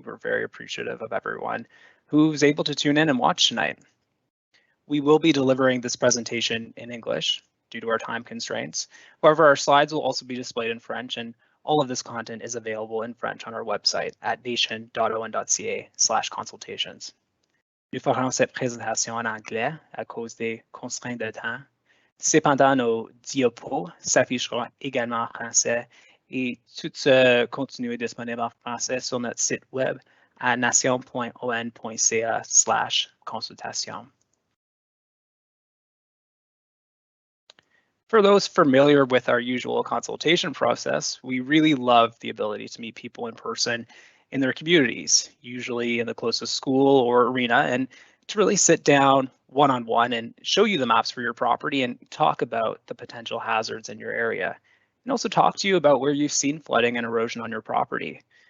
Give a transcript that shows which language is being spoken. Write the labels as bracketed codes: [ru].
[en] We're very appreciative of everyone who's able to tune in and watch tonight. We will be delivering this presentation in English due to our time constraints. However, our slides will also be displayed in French, and all of this content is available in French on our website at nation.on.ca/consultations. [fr] Nous ferons cette présentation en anglais à cause des contraintes de temps. Cependant, nos diapos s'afficheront également en français et tout ce contenu est disponible en français sur notre site web à nation.on.ca/consultation. [en] For those familiar with our usual consultation process, we really love the ability to meet people in person in their communities, usually in the closest school or arena, and to really sit down one-on-one and show you the maps for your property and talk about the potential hazards in your area, and also talk to you about where you've seen flooding and erosion on your property.